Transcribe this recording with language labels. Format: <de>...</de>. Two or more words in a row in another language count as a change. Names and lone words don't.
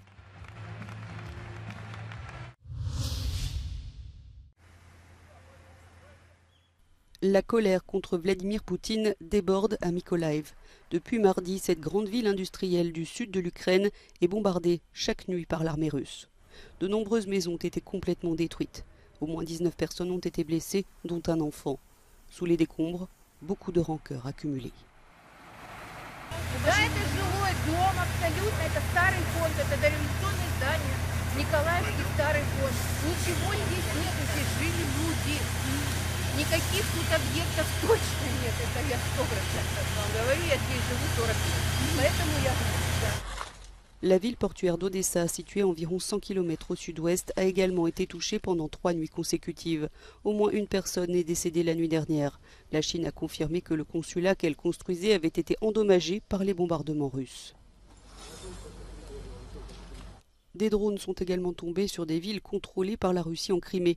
<fr>La colère contre Vladimir Poutine déborde à Mykolaiv. Depuis mardi, cette grande ville industrielle du sud de l'Ukraine est bombardée chaque nuit par l'armée russe. De nombreuses maisons ont été complètement détruites. Au moins 19 personnes ont été blessées, dont un enfant. Sous les décombres, beaucoup de rancœur accumulée.</fr> <ru>Никаких тут объектов точно нет, это я 100% вам говорю, я здесь живу 40 лет, поэтому я знаю.</ru> <fr>La ville portuaire d'Odessa, située à environ 100 km au sud-ouest, a également été touchée pendant 3 nuits consécutives. Au moins une personne est décédée la nuit dernière. La Chine a confirmé que le consulat qu'elle construisait avait été endommagé par les bombardements russes. Des drones sont également tombés sur des villes contrôlées par la Russie en Crimée.</fr>